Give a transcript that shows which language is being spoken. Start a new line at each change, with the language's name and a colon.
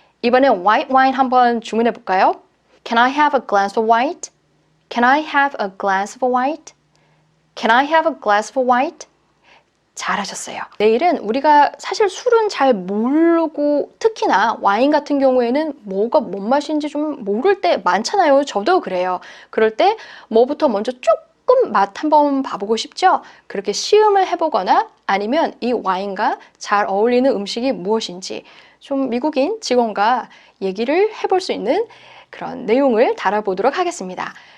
Korean: 이번에 white wine 한번 주문해 볼까요?
English: Can I have a glass of white? Can I have a glass of white? Can I have a glass of white?
Korean: 잘하셨어요. 내일은 우리가 사실 술은 잘 모르고 특히나 와인 같은 경우에는 뭐가 뭔 맛인지 좀 모를 때 많잖아요. 저도 그래요. 그럴 때 뭐부터 먼저 조금 맛 한번 봐보고 싶죠? 그렇게 시음을 해보거나 아니면 이 와인과 잘 어울리는 음식이 무엇인지 좀 미국인 직원과 얘기를 해볼 수 있는 그런 내용을 다뤄보도록 하겠습니다.